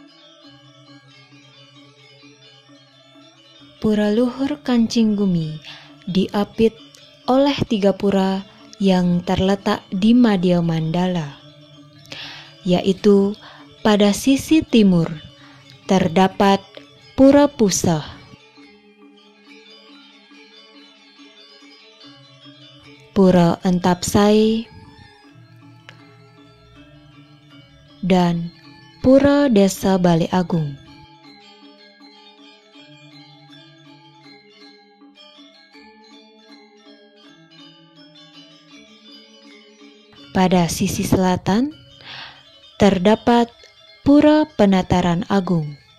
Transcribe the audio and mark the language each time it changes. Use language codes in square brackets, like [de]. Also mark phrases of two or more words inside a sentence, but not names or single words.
[id] Pura luhur Kancing Gumi diapit oleh 3 pura yang terletak di Madhya Mandala, yaitu pada sisi timur terdapat Pura Pusah, Pura Entapsai, dan Pura Desa Bale Agung. Pada sisi selatan terdapat Pura Penataran Agung.